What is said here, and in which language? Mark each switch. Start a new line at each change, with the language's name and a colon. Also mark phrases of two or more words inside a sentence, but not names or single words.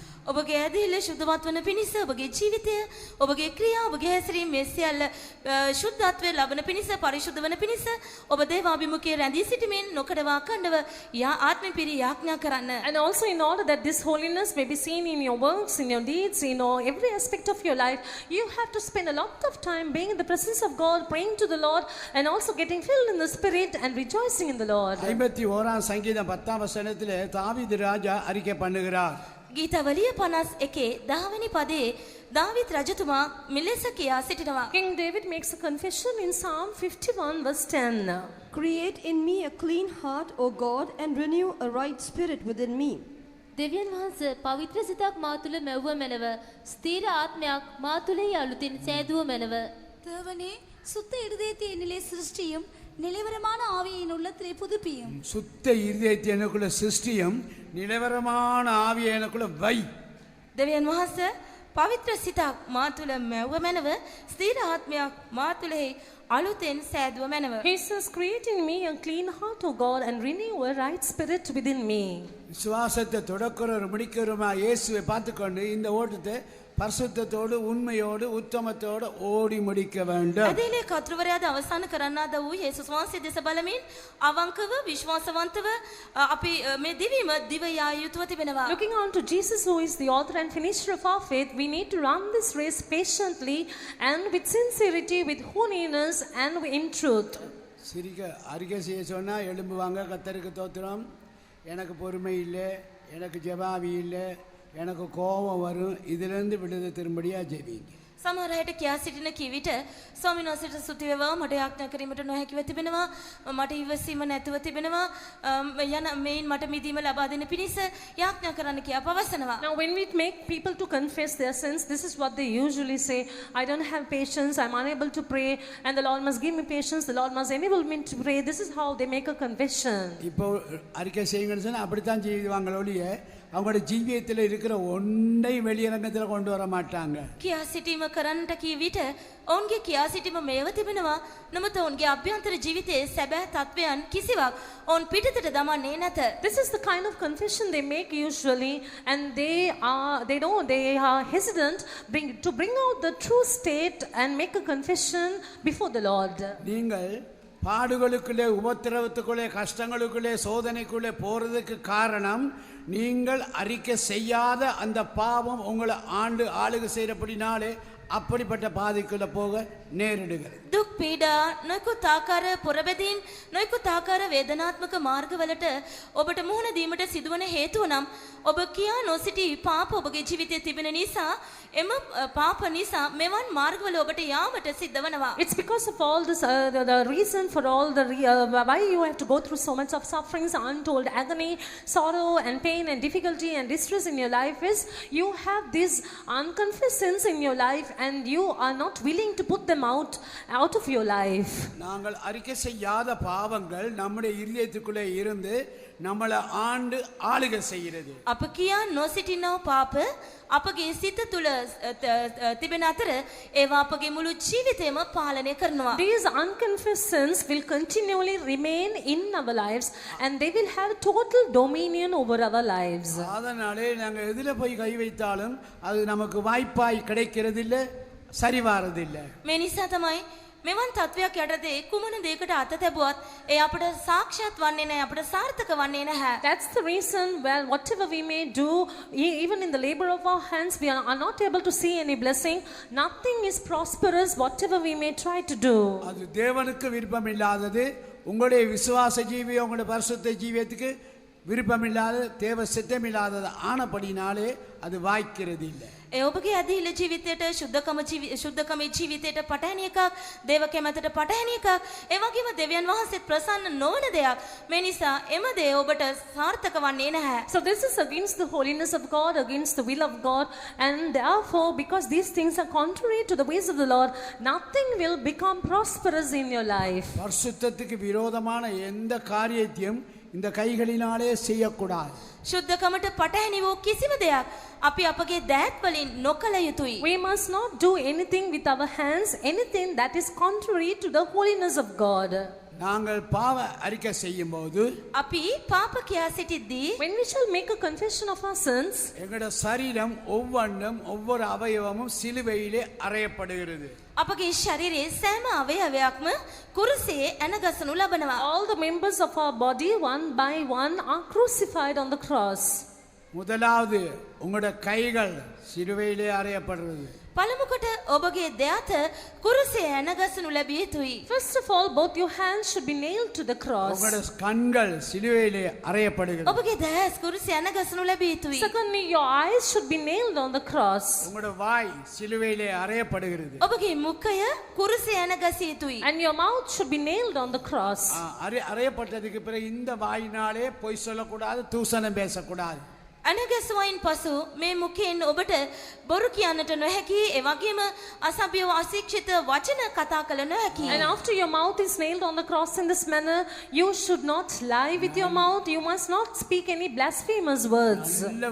Sinhala: ඔබගේ ඇදහිල්ල ශුද්ධවත් වන පිණිස ඔබගේ ජීවිතය, ඔබගේ ක්‍රියා, ඔබගේ හැසිරීම මේ සියල්ල ශුද්ධත්වය ලබන පිණිස, පරිශුද්ධ වන පිණිස ඔබ දේවාභිමුඛයේ රැඳී සිටීමෙන් නොකඩවා අඛණ්ඩව ආත්මෙ පිරි යාඥා කරන්න.
English: And also in order that this holiness may be seen in your works, in your deeds, in every aspect of your life, you have to spend a lot of time being in the presence of God, praying to the Lord, and also getting filled in the Spirit and rejoicing in the Lord.
Tamil: 51 சங்கீதம் 10 வசனத்திலே தாவீது ராஜா அறிக்கை பண்ணுகிறார்.
Sinhala: ගීතවලිය 51 10 වෙනි පදයේ දාවිත් රජතුමා මෙලෙස කියා සිටිනවා.
English: King David makes a confession in Psalm 51 verse 10. Create in me a clean heart, O God, and renew a right spirit within me.
Sinhala: දෙවියන් වහන්සේ පවිත්‍ර සිතක් මා තුළ මැවුව මැනව, ස්ථීර ආත්මයක් මා තුළෙහි අලුතින් සෑදුව මැනව.
Tamil: தேவனே சுத்த இருதயத்தை என்னிலே சிருஷ்டியும், நிலைவரமான ஆவியை என் உள்ளத்திலே புதுப்பியும். சுத்த இருதயத்தை எனக்குள்ள சிருஷ்டியும், நிலவரமான ஆவியை எனக்குள்ள வை.
Sinhala: දෙවියන් වහන්සේ පවිත්‍ර සිතක් මා තුළ මැවුව මැනව, ස්ථීර ආත්මයක් මා තුළෙහි අලුතෙන් සෑදුව මැනව.
English: He says, create in me a clean heart, O God, and renew a right spirit within me.
Tamil: விசுவாசத்தை தொடக்கிறவர் முடிக்கிறவருமா இயேசுவை பார்த்துக்கொண்டு இந்த ஓட்டத்தை பரிசுத்தத்தோடு உண்மையோடு உத்தமத்தோடு ஓடி முடிக்க வேண்டும்.
Sinhala: ඇදහිලේ කතුරුවරයාද අවසන් කරන්නාද වූ යේසුස් වහන්සේ දෙස බලමින් අවංකව විශ්වාසවන්තව අපි මේ දිවීම දිව යා යුතුව තිබෙනවා.
English: Looking on to Jesus, who is the author and finisher of our faith, we need to run this race patiently and with sincerity, with holiness and in truth.
Tamil: சிரிக்க அறிக்கை செய்ய சொன்னால் எழும்புவாங்க, கத்தருக்கு தோத்திரம், எனக்கு பொறுமை இல்லை, எனக்கு ஜெபாவி இல்லை, எனக்கு கோபம் வரும், இதிலிருந்து விடுதலை திரும்படியாக ஜெபிங்க.
Sinhala: සමහර අයට කියා සිටින කිවිට ස්වාමීන් වහන්සේට ස්තුති වේවා, මට යාඥා කිරීමට නොහැකිව තිබෙනවා, මට ඉවසීම නැතුව තිබෙනවා, යන මේන් මට මිදීම ලබා දෙන පිණිස යාඥා කරන්න කියා පවසනවා.
English: Now when we make people to confess their sins, this is what they usually say: I don't have patience, I'm unable to pray, and the Lord must give me patience, the Lord must enable me to pray. This is how they make a confession.
Tamil: இப்போ அறிக்கை செய்யுங்கன்னு சொன்னால் அப்படித்தான் செய்வாங்களோடைய அவங்களோட ஜீவியத்தில் இருக்கிற ஒன்றை வெளியரங்கத்தில் கொண்டு வர மாட்டாங்க.
Sinhala: කියා සිටීම කරන්නට කී විට ඔවුන්ගේ කියා සිටීම මේව තිබෙනවා. නමුත් ඔවුන්ගේ අභ්‍යන්තර ජීවිතයේ සැබෑ තත්වයන් කිසිවක් ඔවුන් පිටතට දමන්නේ නැත.
English: This is the kind of confession they make usually, and they are hesitant to bring out the true state and make a confession before the Lord.
Tamil: நீங்கள் பாடுகளுக்குள்ளே, உபத்திரவத்துக்குள்ளே, கஷ்டங்களுக்குள்ளே, சோதனைக்குள்ளே போறதுக்கு காரணம் நீங்கள் அறிக்கை செய்யாத அந்த பாவம் உங்களை ஆளுகை செய்யறபடினாலே அப்படிப்பட்ட பாதைக்குள்ள போக நேரிடுகிறது.
Sinhala: දුක් පීඩා නොයෙකුත් ආකාර පොරබැදීන් නොයෙකුත් ආකාර වේදනාත්මක මාර්ගවලට ඔබට මුහුණ දීමට සිදුවන හේතුව නම් ඔබ කියා නොසිටි පාප ඔබගේ ජීවිතයේ තිබෙන නිසා එම පාප නිසා මෙවන් මාර්ගවල ඔබට යාමට සිද්ධ වෙනවා.
English: It's because of all this the reason for all the why you have to go through so much of sufferings, untold agony, sorrow and pain and difficulty and distress in your life is you have these unconfessed sins in your life and you are not willing to put them out of your life.
Tamil: நாங்கள் அறிக்கை செய்யாத பாவங்கள் நம்முடைய இதயத்துக்குள்ளே இருந்து நம்மளை ஆளுகை செய்கிறது.
Sinhala: අප කියා නොසිටිනව පාප අපගේ සිත තුළ තිබෙන අතර ඒවා අපගේ මුළු ජීවිතයම පාලනය කරනවා.
English: These unconfessed sins will continually remain in our lives and they will have total dominion over our lives.
Tamil: அதனாலே நாங்கள் எதில் போய் கை வைத்தாலும் அது நமக்கு வாய்ப்பாய் கிடைக்கிறதில்லை, சரிவாரதில்லை.
Sinhala: මේ නිසා තමයි මෙවන් තත්වයක් යටතේ කුමන දෙයකට අත තැබුවත් ඒ අපට සාක්ෂාත් වන්නේ නැහැ, අපට සාර්ථක වන්නේ නැහැ.
English: That's the reason whatever we may do, even in the labor of our hands, we are not able to see any blessing. Nothing is prosperous, whatever we may try to do.
Tamil: அது தேவனுக்கு விருப்பம் இல்லாதது, உங்களுடைய விசுவாச ஜீவியம், உங்களுடைய பரிசுத்த ஜீவியத்துக்கு விருப்பமில்லாத, தேவ சித்தமில்லாதது ஆனபடினாலே அது வாய்க்கிறது இல்லை.
Sinhala: ඒ ඔබගේ අධීල ජීවිතයට ශුද්ධකමේ ජීවිතයට පටහැනි එකක්, දේව කැමැතට පටහැනි එකක්, ඒ වගේම දෙවියන් වහන්සේත් ප්‍රසන්න නොවන දෙයක්. මේ නිසා එම දේ ඔබට සාර්ථක වන්නේ නැහැ.
English: So this is against the holiness of God, against the will of God, and therefore because these things are contrary to the ways of the Lord, nothing will become prosperous in your life.
Tamil: பரிசுத்தத்துக்கு விரோதமான எந்த காரியத்தையும் இந்த கைகளினாலே செய்யக்கூடாது.
Sinhala: ශුද්ධකමට පටහැනි වූ කිසිම දෙයක් අපි අපගේ දෑත් වලින් නොකළ යුතුයි.
English: We must not do anything with our hands, anything that is contrary to the holiness of God.
Tamil: நாங்கள் பாவ அறிக்கை செய்யும்போது
Sinhala: අපි පාප කියා සිටිද්දී
English: When we shall make a confession of our sins,
Tamil: எங்களுடைய சரீரம் ஒவ்வொன்றும் ஒவ்வொரு அவயவமும் சிலுவையிலே அறையப்படுகிறது.
Sinhala: අපගේ ශරීරයේ සෑම අවයවයක්ම කුරුසයේ ඇනගසනු ලබනවා.
English: all the members of our body, one by one, are crucified on the cross.
Tamil: முதலாவது உங்களுடைய கைகள் சிலுவையிலே அறையப்படுறது.
Sinhala: පළමුකොට ඔබගේ දෙයත කුරුසයේ ඇනගසනු ලැබිය යුතුයි.
English: First of all, both your hands should be nailed to the cross.
Tamil: உங்களுடைய கண்கள் சிலுவையிலே அறையப்படுகிறது.
Sinhala: ඔබගේ දැස් කුරුසයේ ඇනගසනු ලැබිය යුතුයි.
English: Secondly, your eyes should be nailed on the cross.
Tamil: உங்களுடைய வாய் சிலுவையிலே அறையப்படுகிறது.
Sinhala: ඔබගේ මුඛය කුරුසයේ ඇනගසිය යුතුයි.
English: And your mouth should be nailed on the cross.
Tamil: அறையப்பட்டதுக்கு பிறகு இந்த வாயினாலே பொய் சொல்லக்கூடாது, தூசணம் பேசக்கூடாது.
Sinhala: අනගසවයින් පසු මේ මුඛයෙන් ඔබට බොරු කියන්නට නොහැකි, ඒ වගේම අසභ්‍ය අශික්ෂිත වචන කතා කළ නොහැකි.
English: And after your mouth is nailed on the cross in this manner, you should not lie with your mouth. You must not speak any blasphemous words.